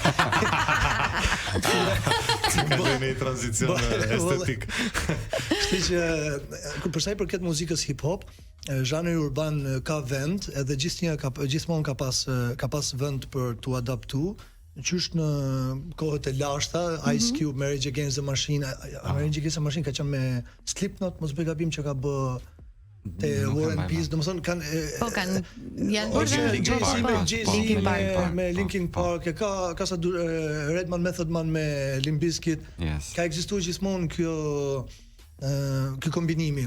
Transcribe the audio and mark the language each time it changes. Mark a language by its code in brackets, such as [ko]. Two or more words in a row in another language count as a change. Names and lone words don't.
[sq] Ka një tranzicion estetik. Kështu që për sa i përket muzikës hip hop, zhanri urban ka vend, edhe gjithmonë ka pas vend për tu adaptu. Qysh në kohët e lashta, Ice Cube, Rage Against the Machine, Rage Against the Machine ka qenë me Slipknot, mos bëj gabim që ka bë te War and Peace, domethënë kanë me Linkin Park, ka sa Redman Method Man me Limp Bizkit. Ka ekzistuar gjithmonë ky kombinimi.